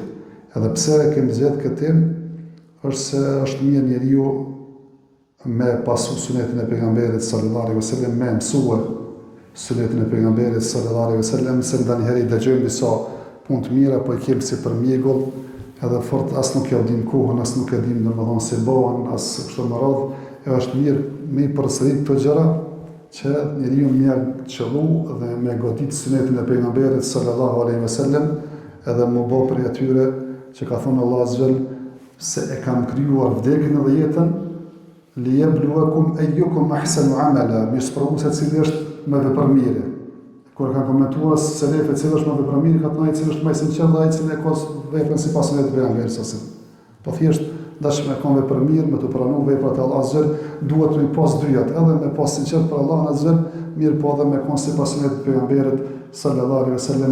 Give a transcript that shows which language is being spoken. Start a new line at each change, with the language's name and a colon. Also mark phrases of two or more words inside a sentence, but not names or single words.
Albanian: Edhe pse e kemi zgjedhë këtë temë, është se është mirë njeriu me pasu sunetin e pejgamberit
Arabic: صلى الله عليه وسلم,
Albanian: me mësue sunetin e pejgamberit
Arabic: صلى الله عليه وسلم,
Albanian: se ndonjëherë i dëgjojmë disa punë të mira, po i kemi si për mjegull, edhe fort as nuk ja dim kohën, as nuk e dim domethënë se bëhen, as kështu më radh. Është mirë me i përsërit këto gjëra që njeriu më qëllu dhe me godit sunetin e pejgamberit
Arabic: صلى الله عليه وسلم,
Albanian: edhe më bë për atyre që ka thonë
Arabic: الله عز وجل
Albanian: se e kam krijuar vdekjen dhe jetën
Arabic: ليبلوكم أيكم أحسن عملا,
Albanian: më sprovu se cili është më vepër mirë. Kur kanë komentuar se lefe cili është më vepër mirë, ka thënë cili është më i sinqert dhe ai cili ka veprën sipas sunetit e pejgamberit
Arabic: صلى الله عليه وسلم.
Albanian: Po thjesht dash me kanë vepër mirë, me të pranu veprat e Allahut
Arabic: عز وجل,
Albanian: duhet me pas dyjat, edhe me pas sinqert për Allahun
Arabic: عز وجل,
Albanian: mirë po edhe me kanë sipas sunetit të pejgamberit
Arabic: صلى الله عليه وسلم.